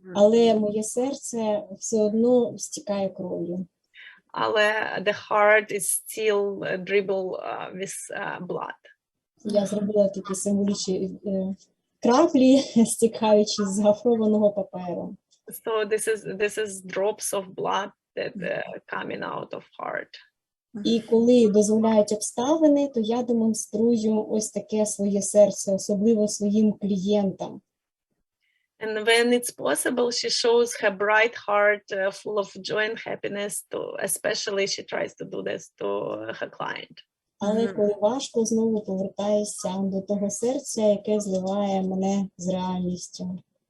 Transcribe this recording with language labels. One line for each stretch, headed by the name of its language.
Ukrainian: Але моє серце все одно стікає кров'ю.
English: Але the heart is still dribble with blood.
Ukrainian: Я зробила такі символічні краплі, стікаючи з гофрованого паперу.
English: So this is drops of blood that coming out of heart.
Ukrainian: І коли дозволяють обставини, то я демонструю ось таке своє серце, особливо своїм клієнтам.
English: And when it's possible, she shows her bright heart full of joy and happiness to, especially she tries to do this to her client.
Ukrainian: Але коли важко, знову повертаюся до того серця, яке зливає мене з реальністю.